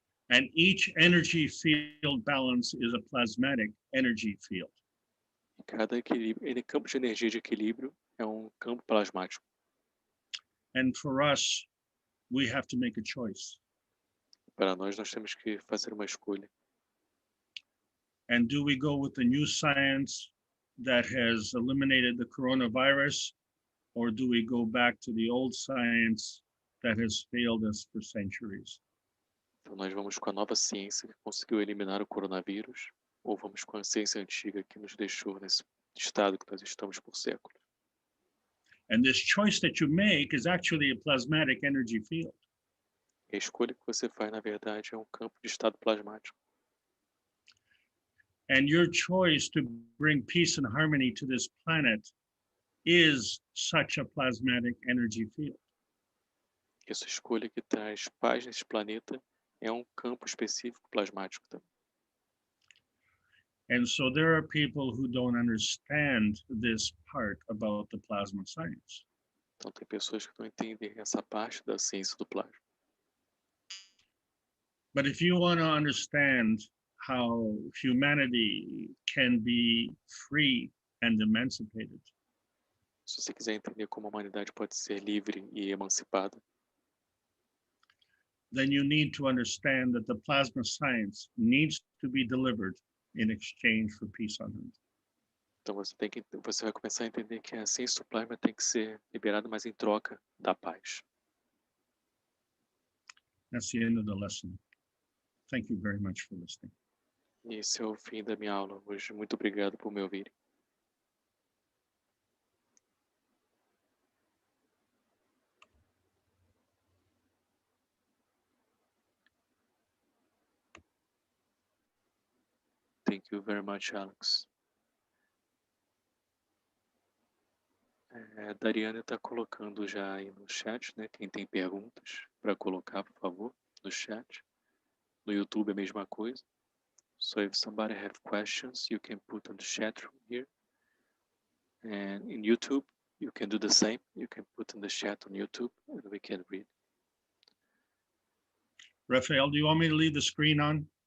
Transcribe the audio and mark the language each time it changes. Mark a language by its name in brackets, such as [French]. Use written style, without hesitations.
[English] And each energy field balance is a plasmatic energy field. [Portuguese] Cada campo de energia de equilíbrio é um campo plasmático. [English] And for us, we have to make a choice. [Portuguese] Para nós temos que fazer uma escolha. [English] And do we go with the new science that has eliminated the coronavirus, or do we go back to the old science that has failed us for centuries? [Portuguese] Então nós vamos com a nova ciência que conseguiu eliminar o coronavírus, ou vamos com a ciência antiga que nos deixou nesse estado que nós estamos por séculos. [English] And this choice that you make is actually a plasmatic energy field. [Portuguese] E a escolha que você faz, na verdade, é um campo de estado plasmático. [English] And your choice to bring peace and harmony to this planet is such a plasmatic energy field. [Portuguese] E essa escolha que traz paz nesse planeta é um campo específico plasmático também. [English] And so there are people who don't understand this part about the plasma science. [Portuguese] Então tem pessoas que não entendem essa parte da ciência do plasma. [English] But if you want to understand how humanity can be free and emancipated, [Portuguese] Se você quiser entender como a humanidade pode ser livre e emancipada, [English] then you need to understand that the plasma science needs to be delivered in exchange for peace on earth. [Portuguese] então você vai começar a entender que a ciência do plasma tem que ser liberada, mas em troca da paz. [English] That's the end of the lesson. Thank you very much for listening. [Portuguese] E esse é o fim da minha aula hoje. Muito obrigado por me ouvir. [English] Thank you very much, Alex. [Portuguese] A Dariana está colocando já aí no chat, né? Quem tem perguntas para colocar, por favor, no chat. No YouTube é a mesma coisa. [English] So if somebody have questions, you can put on the chat room here. And in YouTube, you can do the same. You can put in the chat on YouTube and we can read. Raphael, do you want me to leave the screen on?